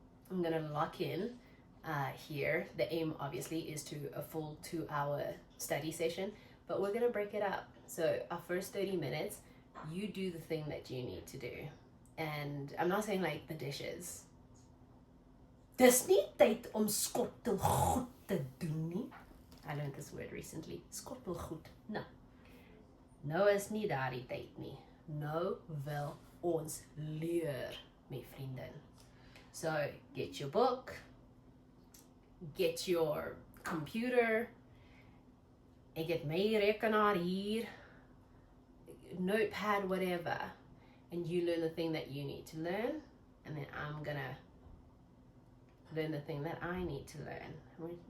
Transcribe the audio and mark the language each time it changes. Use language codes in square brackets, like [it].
[en] I'm going to lock in here. The aim obviously is to a full 2 hour study session, but we're going to break it up. So our first 30 minutes, you do the thing that you need to do. And I'm not saying like the dishes. [af] Dis nie tyd om skottelgoed te doen nie. [en] I learned this word recently. Skottelgoed. No. [af] Nou is nie daardie tyd nie. Nou wil ons leer, my vriendin. [en] So get your book, get your computer, [af] ek het my rekenaar hier, [en] notepad, whatever, and you learn the thing that you need to learn, and then I'm gonna learn the thing that I need to learn.